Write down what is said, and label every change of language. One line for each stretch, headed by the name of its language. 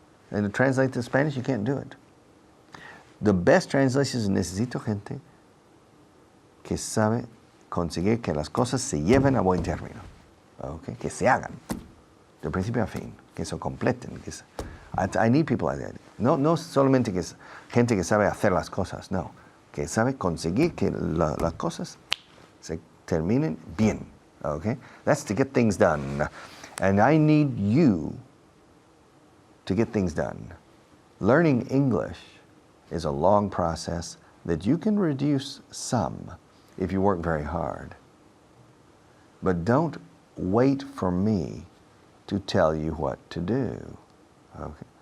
English: And to translate to Spanish, you can't do it. The best translation is
Spanish: necesito gente que sabe conseguir que las cosas se lleven a buen término. Okay? Que se hagan, de principio a fin, que se completen.
English: I need people like that.
Spanish: No solamente que gente que sabe hacer las cosas, no. Que sabe conseguir que las cosas se terminen bien.
English: Okay? That's to get things done. And I need you to get things done. Learning English is a long process that you can reduce some if you work very hard. But don't wait for me to tell you what to do. Okay?